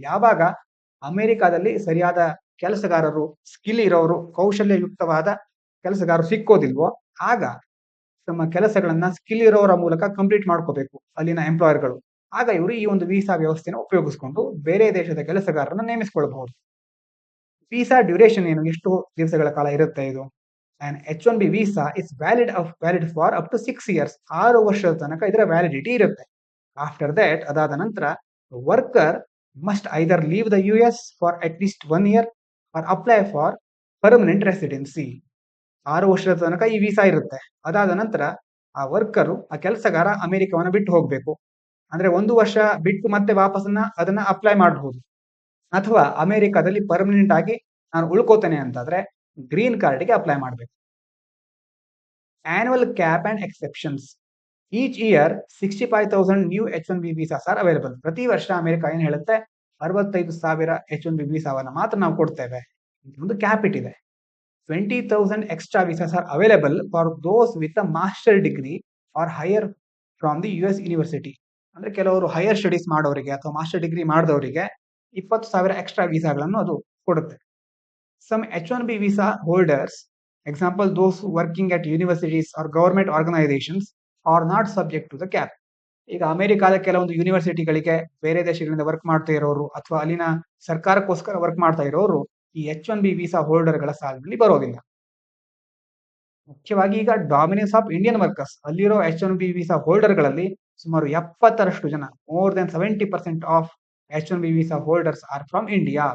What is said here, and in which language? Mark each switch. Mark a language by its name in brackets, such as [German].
[Kannada] ಯಾವಾಗ ಅಮೆರಿಕಾದಲ್ಲಿ ಸರಿಯಾದ ಕೆಲಸಗಾರರು, ಸ್ಕಿಲ್ ಇರೋರು, ಕೌಶಲ್ಯಯುಕ್ತವಾದ ಕೆಲಸಗಾರರು ಸಿಕ್ಕೋದಿಲ್ವೋ ಆಗ ತಮ್ಮ ಕೆಲಸಗಳನ್ನ ಸ್ಕಿಲ್ ಇರೋರ ಮೂಲಕ ಕಂಪ್ಲೀಟ್ ಮಾಡ್ಕೋಬೇಕು ಅಲ್ಲಿನ ಎಂಪ್ಲಾಯರ್ಗಳು. ಆಗ ಇವರು ಈ ಒಂದು ವೀಸಾ ವ್ಯವಸ್ಥೆನ ಉಪಯೋಗಿಸಿಕೊಂಡು ಬೇರೆ ದೇಶದ ಕೆಲಸಗಾರರನ್ನ ನೇಮಿಸಿಕೊಳ್ಳಬಹುದು. ವೀಸಾ ಡ್ಯೂರೇಷನ್ ಏನು? ಎಷ್ಟು ದಿವಸಗಳ ಕಾಲ ಇರುತ್ತೆ ಇದು? [English] And H1B visa is valid for up to 6 years. [Kannada] 6 ವರ್ಷದ ತನಕ ಇದರ ವ್ಯಾಲಿಡಿಟಿ ಇರುತ್ತೆ. [English] after that, [Kannada] ಅದಾದ ನಂತರ [English] Worker must either leave the US for at least 1 year or apply for permanent residency. [Kannada] 6 ವರ್ಷದ ತನಕ ಈ ವೀಸಾ ಇರುತ್ತೆ. ಅದಾದ ನಂತರ ಆ ವರ್ಕರು, ಆ ಕೆಲಸಗಾರ ಅಮೆರಿಕವನ್ನ ಬಿಟ್ಟು ಹೋಗ್ಬೇಕು. ಅಂದ್ರೆ 1 ವರ್ಷ ಬಿಟ್ಟು ಮತ್ತೆ ವಾಪಸ್ಸನ್ನ ಅದನ್ನ ಅಪ್ಲೈ ಮಾಡಬಹುದು. ಅಥವಾ ಅಮೆರಿಕಾದಲ್ಲಿ ಪರ್ಮನೆಂಟ್ ಆಗಿ ನಾನು ಉಳ್ಕೋತೇನೆ ಅಂತಾದ್ರೆ ಗ್ರೀನ್ ಕಾರ್ಡ್ಗೆ ಅಪ್ಲೈ ಮಾಡಬೇಕು. [English] Annual cap and exceptions. Each year 65,000 new H1B visas are available. [Kannada] ಪ್ರತಿ ವರ್ಷ ಅಮೆರಿಕ ಏನ್ ಹೇಳುತ್ತೆ? 65,000 H1B ವೀಸಾವನ್ನ ಮಾತ್ರ ನಾವು ಕೊಡ್ತೇವೆ. ಒಂದು ಕ್ಯಾಪ್ ಇಟ್ಟಿದೆ. [English] 20,000 extra visas are available for those with a master degree or higher from the US university. [Kannada] ಅಂದ್ರೆ ಕೆಲವರು ಹೈಯರ್ ಸ್ಟಡೀಸ್ ಮಾಡೋರಿಗೆ ಅಥವಾ ಮಾಸ್ಟರ್ ಡಿಗ್ರಿ ಮಾಡಿದವರಿಗೆ 20,000 ಎಕ್ಸ್ಟ್ರಾ ವೀಸಾಗಳನ್ನು ಅದು ಕೊಡುತ್ತೆ. [English] Some H-1B visa holders, example those working at universities or government organizations, are not subject to the cap. [Kannada] ಈಗ ಅಮೆರಿಕಾದ ಕೆಲವೊಂದು ಯೂನಿವರ್ಸಿಟಿಗಳಿಗೆ ಬೇರೆ ದೇಶಗಳಿಂದ ವರ್ಕ್ ಮಾಡ್ತಾ ಇರೋರು ಅಥವಾ ಅಲ್ಲಿನ ಸರ್ಕಾರಕ್ಕೋಸ್ಕರ ವರ್ಕ್ ಮಾಡ್ತಾ ಇರೋರು ಈ H-1B ವೀಸಾ ಹೋಲ್ಡರ್ಗಳ ಸಾಲಿನಲ್ಲಿ ಬರೋದಿಲ್ಲ. ಮುಖ್ಯವಾಗಿ ಈಗ [English] dominance of Indian workers [Kannada] ಅಲ್ಲಿರೋ H-1B ವೀಸಾ ಹೋಲ್ಡರ್ಗಳಲ್ಲಿ ಸುಮಾರು 70% ಜನ, [English] More than 70% of H-1B visa holders are from India.